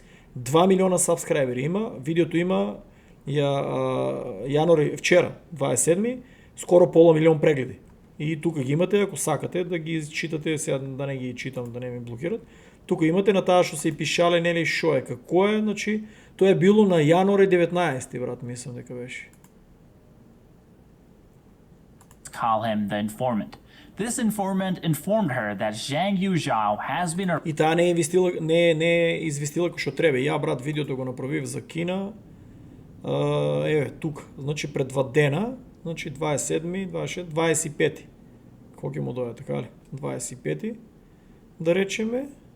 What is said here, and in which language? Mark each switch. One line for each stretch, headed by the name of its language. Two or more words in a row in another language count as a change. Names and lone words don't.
Macedonian: 2 милиона сабскрајбери има, видеото има јануари вчера, 27, скоро пола милион прегледи. И тука ги имате, ако сакате да ги читате, сега да не ги читам, да не ми блокират. Тука имате на таа што се пишале, нели шо е, како е, значи тоа е било на јануари 19, брат, мислам дека беше.
English: Call him the informant. This informant informed her that Zhang Yuzhao has been
Macedonian: И таа не е известила кој што треба. Ја брат видеото го направив за Кина. Еве тука, значи пред 2 дена, значи 27, 26, 25. Колку ќе му дојде, така ли? 25 да речеме.